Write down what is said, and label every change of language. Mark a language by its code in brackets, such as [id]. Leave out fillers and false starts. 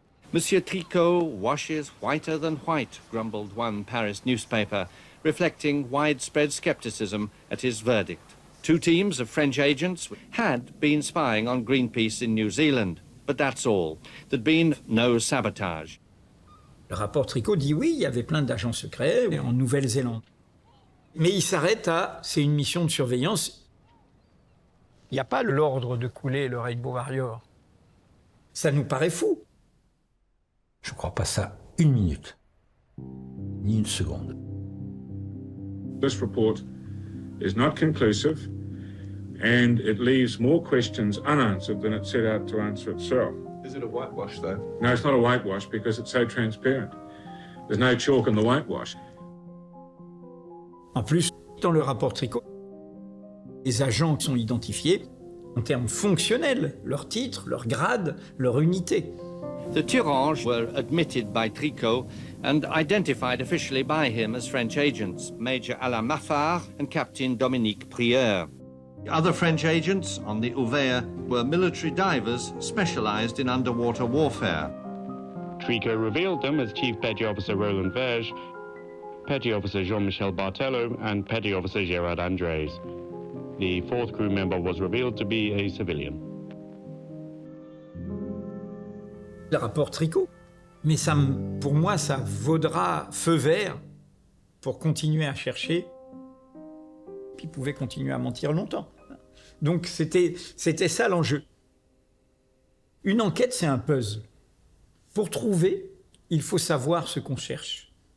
[en] Monsieur Tricot washes whiter than white, grumbled one Paris newspaper, reflecting widespread skepticism at his verdict. Two teams of French agents had been spying on Greenpeace in New Zealand, but that's all. There'd been no sabotage. [fr] Le rapport Tricot dit oui, il y avait plein d'agents secrets en Nouvelle-Zélande. Mais il s'arrête à, c'est une mission de surveillance. Il n'y a pas l'ordre de couler le Rainbow Warrior. Ça nous paraît fou. Je ne crois pas ça une minute, ni une seconde. [en] This report is not conclusive and it leaves more questions unanswered than it set out to answer itself. Is it a whitewash, though? No, it's not a whitewash because it's so transparent. There's no chalk in the whitewash. [fr] En plus, dans le rapport Tricot, les agents sont identifiés en termes fonctionnels, leur titre, leur grade, leur unité. [en] The Thuranges were admitted by Tricot and identified officially by him as French agents, Major Alain Maffard and Captain Dominique Prieur. Other French agents on the Ouvert were military divers specialized in underwater warfare. Tricot revealed them as Chief Petty Officer Roland Verge, Petty Officer Jean-Michel Bartello, and Petty Officer Gérard Andrés. The fourth crew member was revealed to be a civilian. [fr] Le rapport Tricot. Mais ça, pour moi, ça vaudra feu vert pour continuer à chercher. Puis ils pouvaient continuer à mentir longtemps. Donc c'était ça l'enjeu. Une enquête, c'est un puzzle. Pour trouver, il faut savoir ce qu'on cherche.